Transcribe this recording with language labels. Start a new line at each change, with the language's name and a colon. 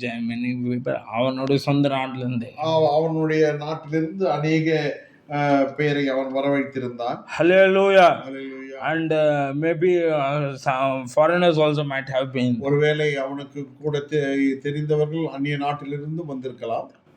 English: many people
Tamil: அவனுடைய சொந்த நாட்டிலிருந்து அவனுடைய நாட்டிலிருந்து அநேக பேரை அவன் வரவழைத்திருந்தான்.
English: Hallelujah. Hallelujah. And maybe some foreigners also might have been.
Tamil: ஒருவேளை அவனுக்கு கூட தெரிந்தவர்கள் அந்நிய நாட்டிலிருந்து வந்திருக்கலாம்.